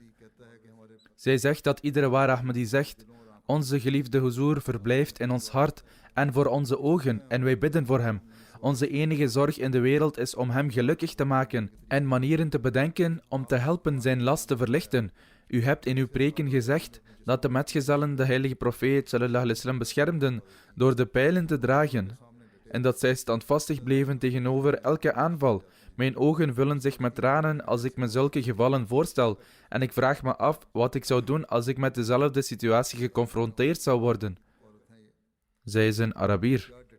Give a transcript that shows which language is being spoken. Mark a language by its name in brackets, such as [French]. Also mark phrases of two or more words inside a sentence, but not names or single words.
[Dutch] Zij zegt dat iedere ware Ahmadi zegt: onze geliefde Huzoer verblijft in ons hart en voor onze ogen en wij bidden voor hem. Onze enige zorg in de wereld is om hem gelukkig te maken en manieren te bedenken om te helpen zijn last te verlichten. U hebt in uw preken gezegd dat de metgezellen de heilige profeet [Arabic] صلى الله عليه وسلم [Dutch] beschermden door de pijlen te dragen en dat zij standvastig bleven tegenover elke aanval. Mijn ogen vullen zich met tranen als ik me zulke gevallen voorstel en ik vraag me af wat ik zou doen als ik met dezelfde situatie geconfronteerd zou worden. Zij is een Arabier.